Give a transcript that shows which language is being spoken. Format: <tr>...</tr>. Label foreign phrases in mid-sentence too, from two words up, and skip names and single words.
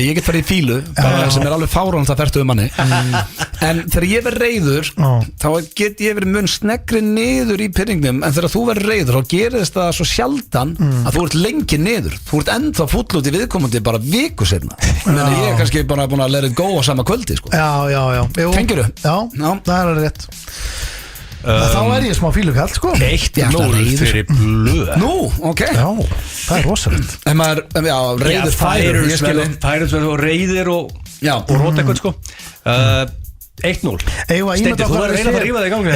<is>Ég get farið í fílu bara sem er alveg fáránlegt að fertu manni. En þegar ég verð reiður þá get ég verið mun sneggri niður í pyrringnum. En þegar þú verður reiður þá gerist það svo sjaldan að þú ert lengi niður. Þú ert ennþá fúll út í viðkomandi bara viku seinna. Þannig að ég er kannski bara búin að</is> <en>let it go</en> <is>á sama kvöldi sko. Já. Tengirðu? Já, það er alveg rétt. Þá er ég smá fílukall sko. 1-0 fyrir blöð. Nú, ok. Já, það er rosalegt. En maður, já, reiður færur. Ég skilji. Færur og reiðir og rót eitthvað sko 1-0 Steindi, þú er að reyna að rífa þig í gangi</is>